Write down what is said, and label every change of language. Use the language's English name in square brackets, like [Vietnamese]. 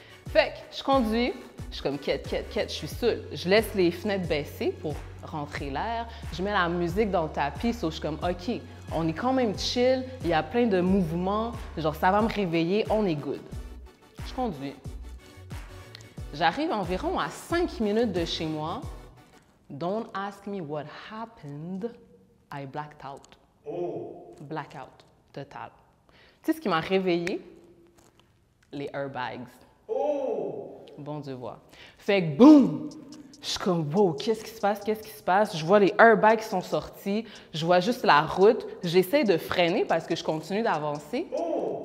[French] Fait que je conduis, je suis comme quête, je suis saoule. Je laisse les fenêtres baissées pour rentrer l'air. Je mets la musique dans le tapis, so je suis comme OK, on est quand même chill, il y a plein de mouvements, genre ça va me réveiller, on est good. Je conduis. J'arrive environ à 5 minutes de chez moi. [English] Don't ask me what happened. I blacked out. Oh. [French] Blackout total. Tu sais ce qui m'a réveillée? Les airbags. Oh! Bon Dieu voit. Fait que boum! Je suis comme, wow, qu'est-ce qui se passe? Qu'est-ce qui se passe? Je vois les airbags qui sont sortis. Je vois juste la route. J'essaie de freiner parce que je continue d'avancer. Oh!